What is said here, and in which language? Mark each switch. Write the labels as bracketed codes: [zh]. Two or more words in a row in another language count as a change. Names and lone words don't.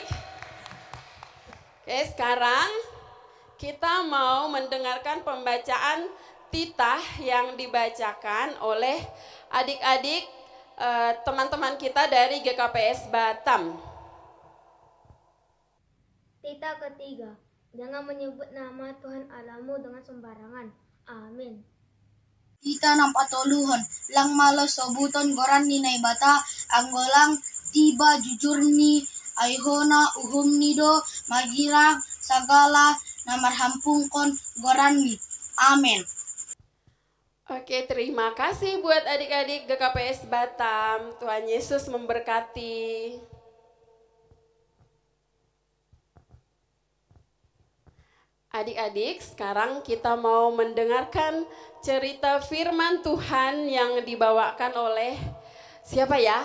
[id] Oke, sekarang kita mau mendengarkan pembacaan titah yang dibacakan oleh adik-adik teman-teman kita dari GKPS Batam. Titah ketiga, jangan menyebut nama Tuhan Allahmu dengan sembarangan. Amin. [bts] Titah nampatoluhon, lang malos sobuton goran ni naibata, anggolang tiba jujur ni aihona uhum nido magirang sagala namarhampungkon goran ni. [id] Amin. Oke, terima kasih buat adik-adik GKPS Batam. Tuhan Yesus memberkati. Adik-adik, sekarang kita mau mendengarkan cerita firman Tuhan yang dibawakan oleh siapa ya?